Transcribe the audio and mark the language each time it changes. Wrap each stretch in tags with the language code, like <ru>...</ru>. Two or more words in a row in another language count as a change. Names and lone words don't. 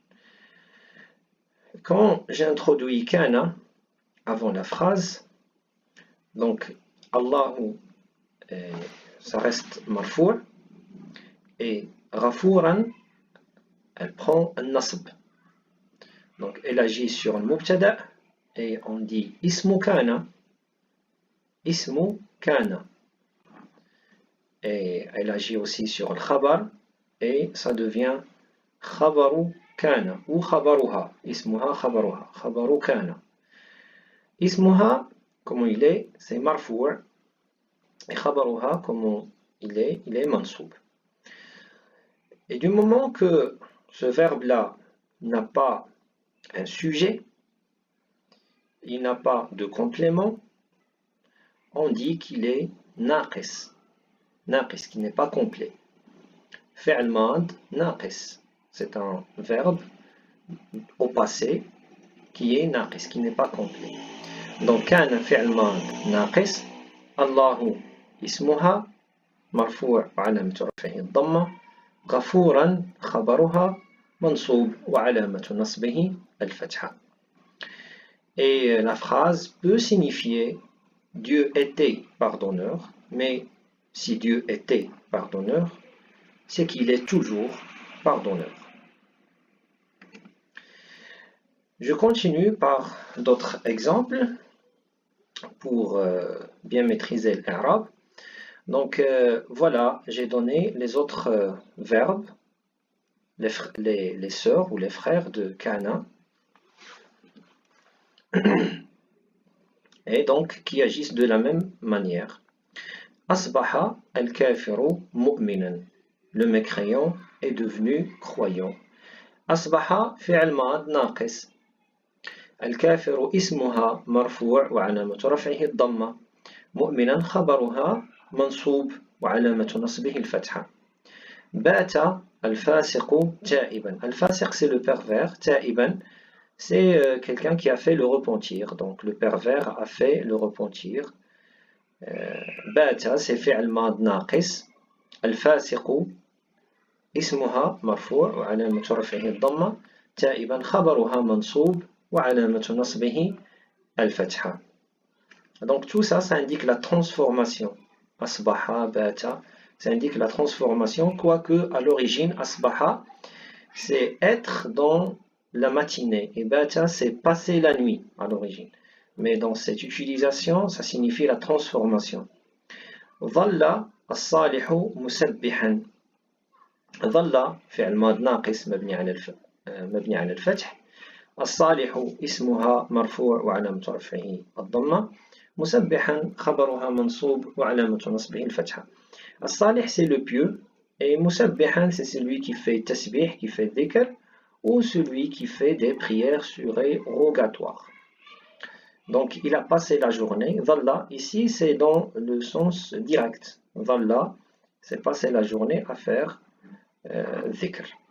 <fr>Quand j'introduis kana avant la phrase, donc Allahu, ça reste marfou' et Ghafuran, elle prend un nasb. Donc elle agit sur le mubtada et on dit</fr> <ar>اسم كان. اسم كان.</ar> <fr>Et elle agit aussi sur le khabar et ça devient</fr> <ar>خبر كان</ar> <fr>ou khabaruha.</fr> <ar>اسمها خبرها. خبر كان. Ismuha,</ar> <fr>comment il est, c'est marfou'. Et khabaruha, comment il est mansoub. Et du moment que ce verbe-là n'a pas un sujet, il n'a pas de complément, on dit qu'il est naqis. Naqis, qui n'est pas complet.</fr> <ar>فعل ماض ناقص.</ar> <fr>C'est un verbe au passé qui est naqis, qui n'est pas complet. Donc,</fr> <ar>كان فعل ماض ناقص، الله اسمها، مرفوع وعلامة رفعه الضمة، غفورا خبرها، منصوب وعلامة نصبه الفتحة.</ar> <fr>Et la phrase peut signifier Dieu était pardonneur, mais si Dieu était pardonneur, c'est qu'il est toujours pardonneur. Je continue par d'autres exemples pour bien maîtriser l'arabe. Donc voilà, j'ai donné les autres verbes, les sœurs ou les frères de kana, et donc qui agissent de la même manière.</fr> <ar>أصبح الكافر مؤمنا.</ar> <fr>Le mécréant est devenu croyant.</fr> <ar>أصبح فعل ماض ناقص. الكافر اسمها مرفوع وعلامة رفعه الضمة. مؤمنا خبرها منصوب وعلامة نصبه الفتحة. بات الفاسق تائبا.</ar> <fr>الفاسق c'est le pervers. تائبا c'est quelqu'un qui a fait le repentir. Donc le pervers a fait le repentir.</fr> <ar>بات c'est فعل ماض ناقص. الفاسق اسمها مرفوع وعلامة رفعه الضمة. تائبا خبرها منصوب وعلامة نصبه الفتحة.</ar> <fr>Donc tout ça, ça indique la transformation.</fr> <ar>أصبح، بات,</ar> <fr>ça indique la transformation, quoique à l'origine, asbaha, c'est être dans la matinée. Et bata, c'est passer la nuit à l'origine. Mais dans cette utilisation, ça signifie la transformation.</fr> <ar>ظل الصالح مسبحا. ظل فعل ماض ناقص مبني على الفتح. الصالح اسمها مرفوع وعلامة رفعه الضمة. مسبحا خبرها منصوب وعلامة نصبه الفتحة.</ar> <fr>الصالح c'est le pieux et مسبحا c'est celui qui fait tasbih, qui fait dhikr, ou celui qui fait des prières surérogatoires. Donc il a passé la journée. Dhalla ici c'est dans le sens direct. Dhalla c'est passer la journée à faire dhikr.</fr>